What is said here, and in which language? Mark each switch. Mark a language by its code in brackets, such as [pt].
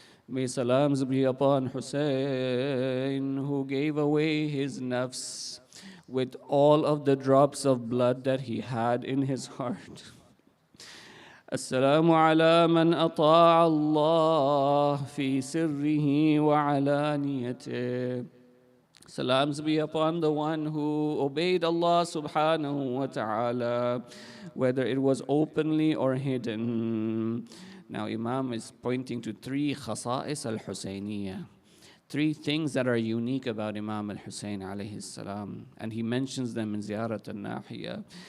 [en] May salams be upon Hussein, who gave away his nafs with all of the drops of blood that he had in his heart. [ar] السلام على من أطاع الله في سره وعلانيته. [en] Salams be upon the one who obeyed Allah subhanahu wa ta'ala, whether it was openly or hidden. Now Imam is pointing to three khasa'is al-Husayniyah, three things that are unique about Imam al-Hussein alayhi salam, and he mentions them in Ziyarat al-Nahiyya.